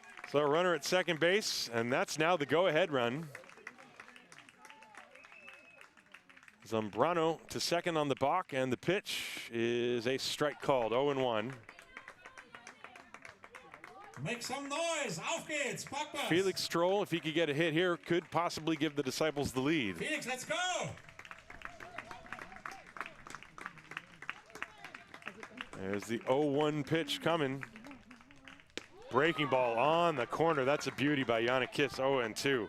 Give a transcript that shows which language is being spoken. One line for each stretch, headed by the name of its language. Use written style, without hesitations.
English: So a runner at second base, and that's now the go-ahead run. Zambrano to second on the balk, and the pitch is a strike called, 0-1. Make some noise,
German: auf geht's, pack das.
English: Felix Stroll, if he could get a hit here, could possibly give the Disciples the lead. Felix, let's go! There's the 0-1 pitch coming. Breaking ball on the corner. That's a beauty by Yannick Kiss, 0-2.